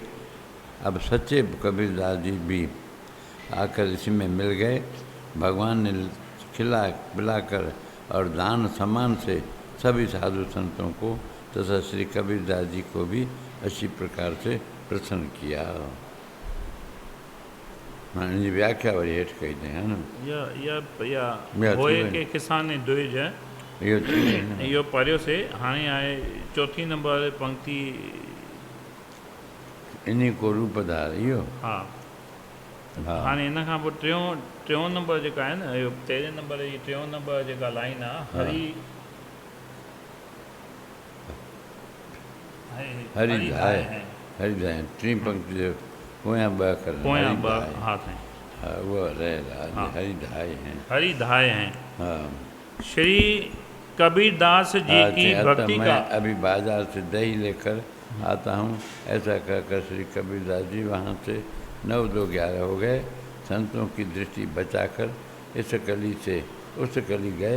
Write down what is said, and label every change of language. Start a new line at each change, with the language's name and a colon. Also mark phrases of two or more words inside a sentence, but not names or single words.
Hindi: अब सच्चे कबीरदास जी भी आकर इसी में मिल गए। भगवान ने खिला पिलाकर और दान सम्मान से सभी साधु संतों को तथा श्री कबीरदास जी को भी अच्छी प्रकार से प्रसन्न किया।
Sindhi: जी व्याख्या वरी हेठि कई अथई है न। या होए के किसान द्विज इहो पढ़ियोसीं। हाणे आहे 4 नंबर पंक्ति।
Hindi: इन्हीं को रूप धार इहो।
Sindhi: हा हाँ। हाणे इन खां पोइ टियों नंबर जेका आहे न इहो 13 नंबर जी टियों नंबर जेका लाइन आहे
Hindi: हरि धाए हरि धाए
Sindhi: टी पंक्ति जो पोयां ॿ अखर पोयां हरि ॿ धाए। हा साईं
Hindi: हाँ वो रहे हरि धाए हैं। हरि धाए हैं। हाँ श्री कबीरदास जी हाँ, की अतः भक्ति मैं का अभी बाजार से दही लेकर आता हूँ। ऐसा कहकर श्री कबीरदास जी वहाँ से 9-2-11 हो गए। संतों की दृष्टि बचाकर इस गली से उस गली गए।